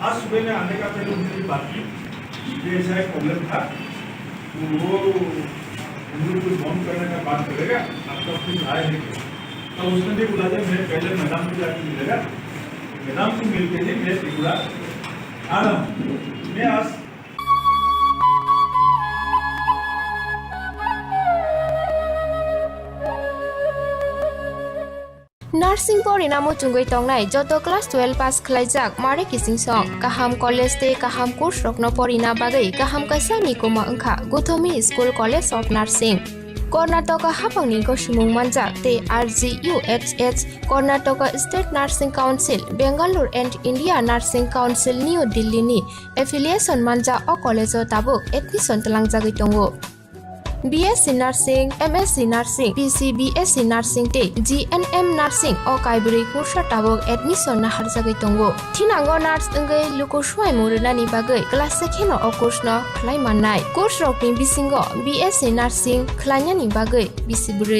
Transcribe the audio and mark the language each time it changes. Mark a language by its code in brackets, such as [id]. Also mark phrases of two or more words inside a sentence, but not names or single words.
[hi] आज सुबह में आने का पहले उनसे बात की, ये ऐसा एक प्रॉब्लम था, तो वो हम लोग कुछ बंद करने का बात करेगा, आपका कुछ आए नहीं। तो उसने भी बुला दिया, मैं पहले मैडम को जाकर मिलेगा, मैडम से मिल के ही मैं त्रिपुरा आ रहा हूँ। मैं आज [trp] नार्सिं परिणामो चुंगै तंगनाय जत क्लास 12 पास खलाइजाक मारे किसिं सं काहाम कॉलेज ते काहाम कोर्स रखनो परिना बागै काहाम कासा निकोमा अंखा गौतमी स्कूल कॉलेज ऑफ नर्सिंग कर्नाटक हापांनि गसिमुं मानजाक ते RGUHH कर्नाटक स्टेट नार्सिंग काउंसिल बेंगालुरु एंड इंडिया नार्सिंग काउंसिल न्यू दिल्ली नि एफिलिएशन मानजा अ कॉलेज ताबुक एडमिशन तलांगजागै दंगो। BSc Nursing, MSc Nursing, BSc Nursing te GNM Nursing o kaibri kursa tabok admission na harjagai tongo. Thinango nurse engai luko swai murina ni bagai class 2 no o course no khlai mannai. Course rokni bisingo BSc Nursing khlaina ni bagai bisibrai.